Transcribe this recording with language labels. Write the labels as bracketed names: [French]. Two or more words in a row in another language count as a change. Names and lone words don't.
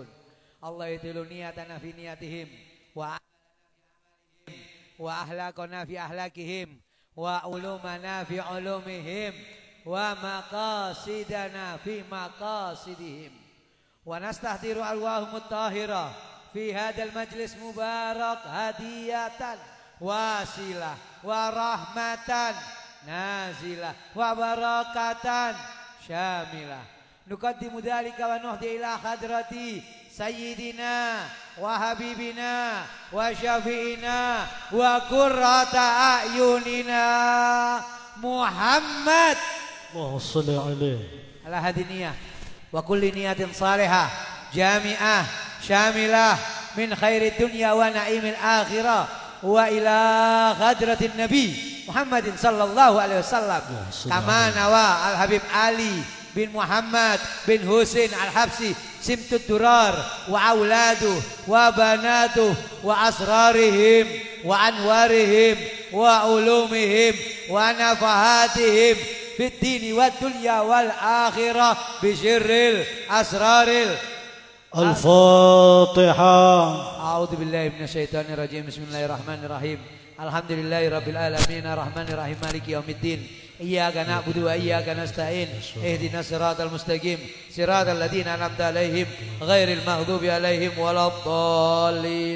[Arabic] الله يوصل نياتنا في نياتهم وأخلاقنا في أخلاقهم وعلومنا في علومهم ومقاصدنا في مقاصدهم. ونستحضر الهمم الطاهرة في هذا المجلس المبارك هدية واصلة ورحمة نازلة وبركة شاملة. نقدم ذلك ونهدي إلى حضرة سيدنا وحبيبنا وشفيعنا وقرة أعيننا محمد اللهم صل عليه على هذه النية وكل نية صالحة جامعة شاملة من خير الدنيا ونعيم الآخرة وإلى حضرة النبي محمد صلى الله عليه وسلم كما نوى الحبيب علي بن محمد بن حسين الحبشي سمط الدرر وأولاده وبناته وأسرارهم وأنوارهم وعلومهم ونفحاتهم في الدين والدنيا والآخرة بسر الأسرار Al-Fatihah. أعوذ بالله من الشيطان الرجيم. بسم الله الرحمن الرحيم. الحمد لله رب العالمين الرحمن الرحيم مالك يوم الدين. إياك نعبد وإياك نستعين. اهدنا الصراط المستقيم. صراط الذين أنعمت عليهم غير المغضوب عليهم ولا الضالين.